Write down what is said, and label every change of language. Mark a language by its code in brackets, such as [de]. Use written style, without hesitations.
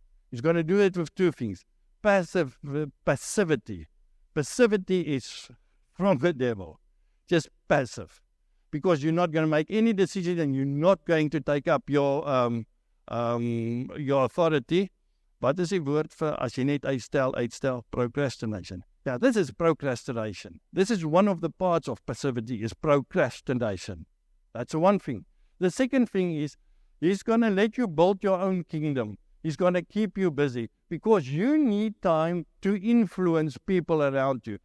[en] He's going to do it with 2 things. Passivity. Passivity is from the devil. Just passive. Because you're not going to make any decision, and you're not going to take up your authority. [af] Wat is die woord vir as jy net uitstel? [en] Procrastination. Yeah, this is procrastination. This is one of the parts of passivity, is procrastination. That's one thing. The second thing is, he's going to let you build your own kingdom. He's going to keep you busy, because you need time to influence people around you.